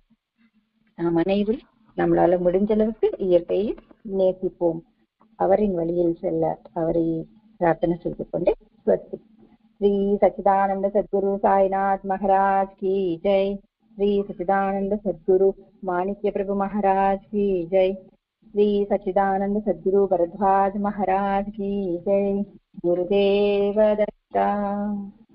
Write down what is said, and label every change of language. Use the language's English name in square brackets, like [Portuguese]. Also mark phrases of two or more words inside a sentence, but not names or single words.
[Tamil] நாம் அனைவரும் நம்மளால முடிஞ்ச அளவுக்கு இயற்கையை நேசிப்போம். அவரின் வழியில் செல்ல அவரை பிரார்த்தனை செய்து கொண்டே ஸ்வஸ்தி. [Hindi] श्री सच्चिदानंद सद्गुरु साईनाथ महाराज की जय. श्री सच्चिदानंद सद्गुरु माणिक्य प्रभु महाराज की जय. श्री सच्चिदानंद सद्गुरु भरद्वाज महाराज की जय। गुरुदेव दत्ता।